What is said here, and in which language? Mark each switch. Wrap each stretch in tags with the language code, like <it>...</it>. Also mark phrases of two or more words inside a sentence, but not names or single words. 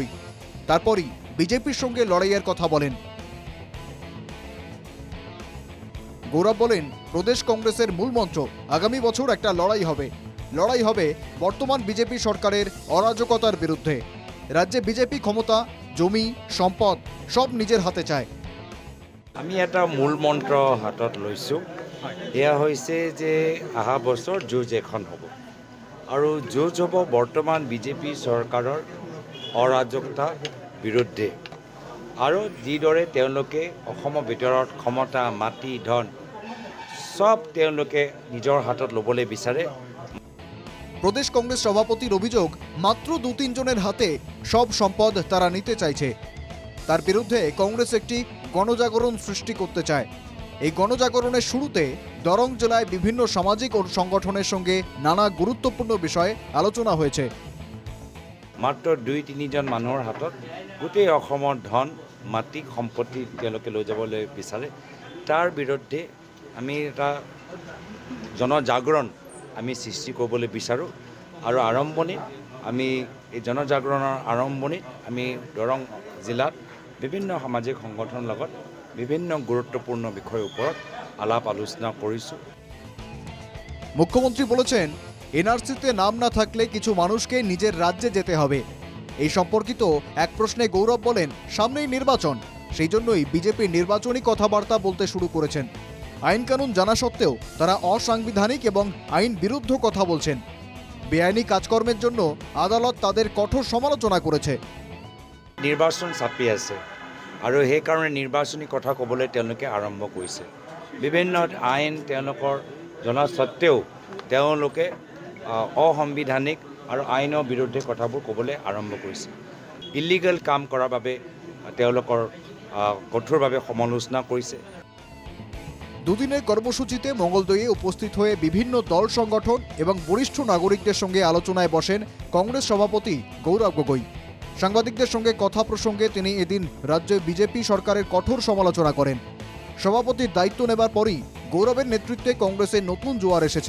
<bn>তারপরই বিজেপির সঙ্গে লড়াইয়ের কথা বলেন। গৌরব বলেন, প্রদেশ কংগ্রেসের মূল মন্ত্র আগামী বছর একটা লড়াই হবে। লড়াই হবে বর্তমান বিজেপি সরকারের অরাজকতার বিরুদ্ধে। রাজ্যে বিজেপি ক্ষমতা, জমি, সম্পদ সব নিজের হাতে চায়।</bn> <as>আমি এটা মূল মন্ত্র হাতত লৈছোঁ। এয়া হৈছে যে অহা বছৰ যুঁজ এখন হ'ব আৰু যুঁজ হ'ব বৰ্তমান বিজেপি চৰকাৰৰ অৰাজকতাৰ বিৰুদ্ধে। আৰু যিদৰে তেওঁলোকে অসমৰ ভিতৰত ক্ষমতা, মাটি, ধন সব তেওঁলোকে নিজৰ হাতত ল'বলৈ বিচাৰে।</as> <bn>প্রদেশ কংগ্রেস সভাপতির অভিযোগ, মাত্র 2-3 জনের হাতে সব সম্পদ তারা নিতে চাইছে। তার বিরুদ্ধে কংগ্রেস একটি গণজাগরণ সৃষ্টি করতে চায়। এই গণজাগরণের শুরুতে দরং জেলায় বিভিন্ন সামাজিক ও সংগঠনের সঙ্গে নানা গুরুত্বপূর্ণ বিষয়ে আলোচনা হয়েছে।</bn> <as>মাত্ৰ 2-3 জন মানুহৰ হাতত গোটেই অসমৰ ধন, মাটি, সম্পত্তি তেওঁলোকে লৈ যাবলৈ বিচাৰে। তাৰ বিৰুদ্ধে আমি এটা জনজাগৰণ আমি সৃষ্টি কৰিবলৈ বিচাৰোঁ। আৰু আৰম্ভণিত আমি এই জনজাগৰণৰ আৰম্ভণিত আমি দৰং জিলাত বিভিন্ন সামাজিক সংগঠনৰ লগত বিভিন্ন গুরুত্বপূর্ণ</as> <bn>বিষয়ের উপর আলাপ আলোচনা করেছি। মুখ্যমন্ত্রী বলেছেন, এনআরসিতে নাম না থাকলে কিছু মানুষকে নিজের রাজ্যে যেতে হবে। এই সম্পর্কিত এক প্রশ্নে গৌরব বলেন, সামনেই নির্বাচন, সেই জন্যই বিজেপি নির্বাচনী কথাবার্তা বলতে শুরু করেছেন। আইন কানুন জানা সত্ত্বেও তারা অসাংবিধানিক এবং আইন বিরুদ্ধ কথা বলছেন। বেআইনি কাজকর্মের জন্য আদালত তাদের কঠোর সমালোচনা করেছে।</bn> <as>নির্বাচন চাপি আছে আৰু সেইকাৰণে নিৰ্বাচনী কথা ক'বলৈ তেওঁলোকে আৰম্ভ কৰিছে। বিভিন্ন আইন তেওঁলোকৰ জনা সত্ত্বেও তেওঁলোকে অসাংবিধানিক আৰু আইনৰ বিৰুদ্ধে কথাবোৰ ক'বলৈ আৰম্ভ কৰিছে। ইলিগেল কাম কৰাৰ বাবে তেওঁলোকৰ কঠোৰভাৱে সমালোচনা কৰিছে।</as> <bn>দুদিনের কর্মসূচিতে মঙ্গলদৈয়ে উপস্থিত হয়ে বিভিন্ন দল সংগঠন এবং বরিষ্ঠ নাগরিকদের সঙ্গে আলোচনায় বসেন কংগ্রেস সভাপতি গৌরব গগৈ। সাংবাদিকদের সঙ্গে কথা প্রসঙ্গে তিনি এদিন রাজ্যে বিজেপি সরকারের কঠোর সমালোচনা করেন। সভাপতির দায়িত্ব নেবার পরই গৌরবের নেতৃত্বে কংগ্রেসের নতুন জোয়ার এসেছে।</bn>